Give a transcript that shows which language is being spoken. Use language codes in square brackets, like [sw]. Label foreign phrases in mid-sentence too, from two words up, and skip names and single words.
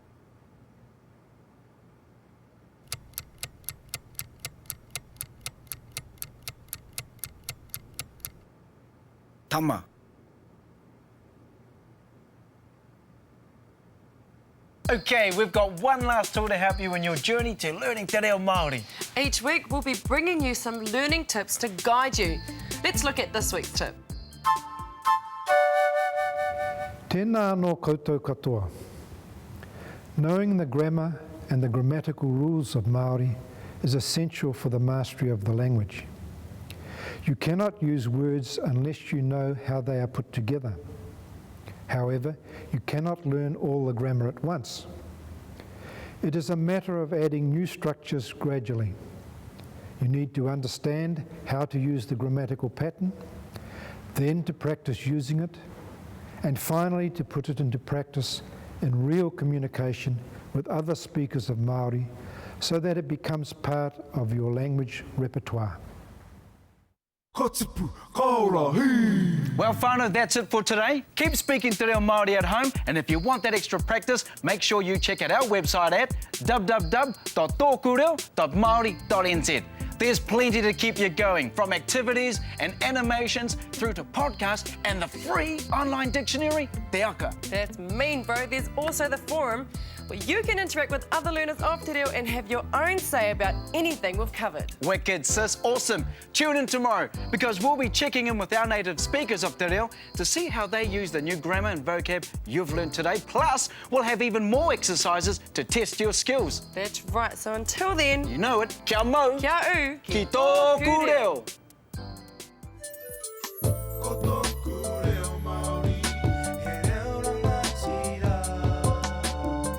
[en] Tama. Okay, we've got one last tool to help you in your journey to learning [mi] te reo [en] Māori. Each week, we'll be bringing you some learning tips to guide you. Let's look at this week's tip. [mi] Tēnā anō koutou katoa. [en] Knowing the grammar and the grammatical rules of Māori is essential for the mastery of the language. You cannot use words unless you know how they are put together. However, you cannot learn all the grammar at once. It is a matter of adding new structures gradually. You need to understand how to use the grammatical pattern, then to practice using it, and finally to put it into practice in real communication with other speakers of Māori so that it becomes part of your language repertoire. [mi] Katipu, kaora, hei! [en] Well, whānau, that's it for today. Keep speaking [mi] te reo [en] Māori at home, and if you want that extra practice, make sure you check out our website at www.tokureo.maori.nz. There's plenty to keep you going, from activities and animations through to podcasts and the free online dictionary, TŌKU. That's mean, bro. There's also the forum where you can interact with other learners of [mi] te reo [en] and have your own say about anything we've covered. Wicked, sis. Awesome. Tune in tomorrow because we'll be checking in with our native speakers of [mi] te reo [en] to see how they use the new grammar and vocab you've learned today. Plus, we'll have even more exercises to test your skills. That's right. So until then, You know it. [mi] Kia mau. kia u. Ki tōku reo. Ko tōku reo Māori, he reo rangatira.